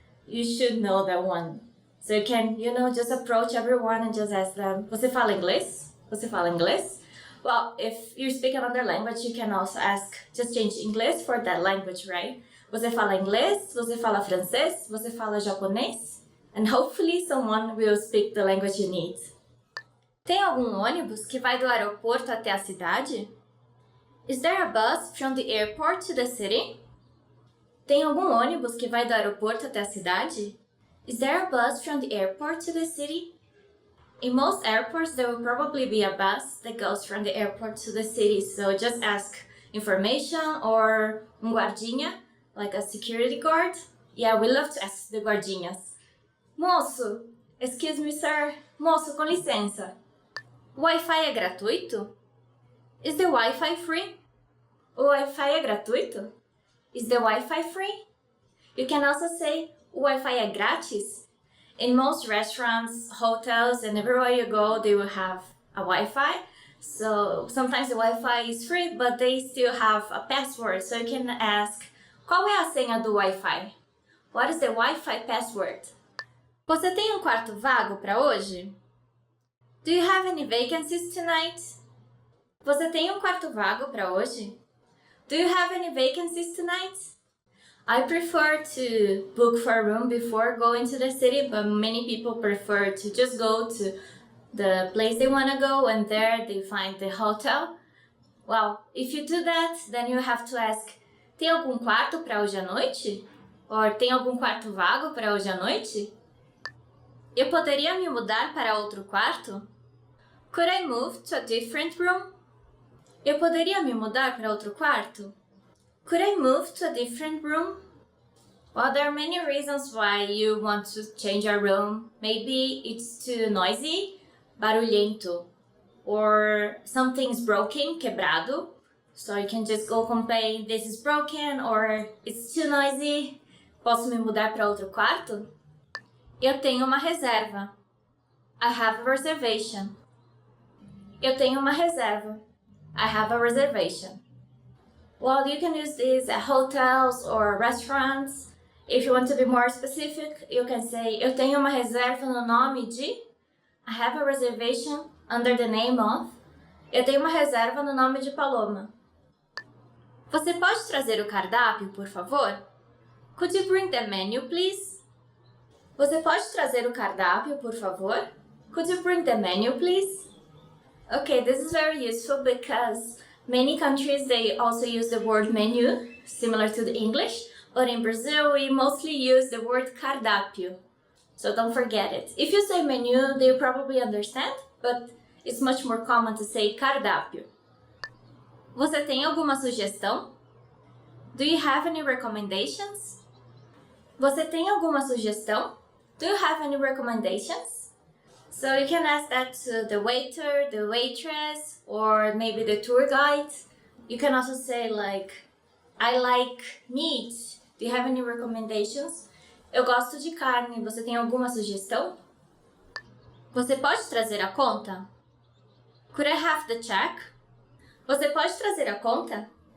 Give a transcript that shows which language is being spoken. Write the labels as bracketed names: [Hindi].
[English] You should know that one. So you can, just approach everyone and just ask them, [Portuguese] você fala inglês? Você fala inglês? [English] Well, if you speak another language, you can also ask, just change English for that language, right? [Portuguese] Você fala inglês? Você fala francês? Você fala japonês? [English] And hopefully someone will speak the language you need. [Portuguese] Tem algum ônibus que vai do aeroporto até a cidade? [English] Is there a bus from the airport to the city? [Portuguese] Tem algum ônibus que vai do aeroporto até a cidade? [English] Is there a bus from the airport to the city? In most airports, there will probably be a bus that goes from the airport to the city, so just ask information or guardinha, like a security guard. Yeah, we love to ask the guardinhas. Moço, excuse me, sir. [Portuguese] Moço, com licença. O Wi-Fi é gratuito? [English] Is the Wi-Fi free? [Portuguese] O Wi-Fi é gratuito? [English] Is the Wi-Fi free? You can also say, [Portuguese] o Wi-Fi é grátis? [English] In most restaurants, hotels, and everywhere you go, they will have a Wi-Fi. So sometimes the Wi-Fi is free, but they still have a password. So you can ask, [Portuguese] qual é a senha do Wi-Fi? [English] What is the Wi-Fi password? [Portuguese] Você tem quarto vago para hoje? [English] Do you have any vacancies tonight? [Portuguese] Você tem quarto vago para hoje? [English] Do you have any vacancies tonight? I prefer to book for a room before going to the city, but many people prefer to just go to the place they want to go and there they find the hotel. Well, if you do that, then you have to ask, [Portuguese] tem algum quarto para hoje à noite? Or tem algum quarto vago para hoje à noite? Eu poderia me mudar para outro quarto? [English] Could I move to a different room? [Portuguese] Eu poderia me mudar para outro quarto? [English] Could I move to a different room? Well, there are many reasons why you want to change a room. Maybe it's too noisy, barulhento. Or something's broken, quebrado. So you can just go complain, this is broken, or it's too noisy. [Portuguese] Posso me mudar para outro quarto? Eu tenho uma reserva. [English] I have a reservation. [Portuguese] Eu tenho uma reserva. [English] I have a reservation. Well, you can use this at hotels or restaurants. If you want to be more specific, you can say, [Portuguese] eu tenho uma reserva no nome de. [English] I have a reservation under the name of. [Portuguese] Eu tenho uma reserva no nome de Paloma. Você pode trazer o cardápio, por favor? [English] Could you bring the menu, please? [Portuguese] Você pode trazer o cardápio, por favor? [English] Could you bring the menu, please? Okay, this is very useful because many countries, they also use the word menu, similar to the English, but in Brazil, we mostly use the word cardápio. So don't forget it. If you say menu, they probably understand, but it's much more common to say cardápio. [Portuguese] Você tem alguma sugestão? [English] Do you have any recommendations? [Portuguese] Você tem alguma sugestão? [English] Do you have any recommendations? So you can ask that to the waiter, the waitress, or maybe the tour guide. You can also say like, I like meat. Do you have any recommendations? [Portuguese] Eu gosto de carne. Você tem alguma sugestão? Você pode trazer a conta? [English] Could I have the check? [Portuguese] Você pode trazer a conta?